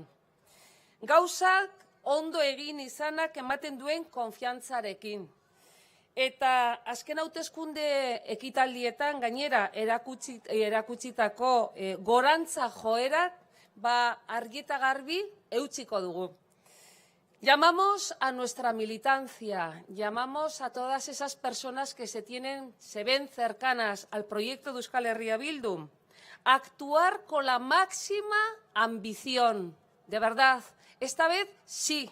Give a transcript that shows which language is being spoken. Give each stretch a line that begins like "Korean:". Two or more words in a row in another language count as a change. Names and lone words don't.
Basque: Gauzak ondo egin izanak ematen duen konfiantzarekin. Eta azken hauteskunde ekitaldietan gainera erakutsitako gorantza joerak argi eta garbi eutsiko dugu.
Spanish: Llamamos a nuestra militancia, llamamos a todas esas personas que se ven cercanas al proyecto de Euskal Herria Bildu a actuar con la máxima ambición, de verdad. Esta vez sí.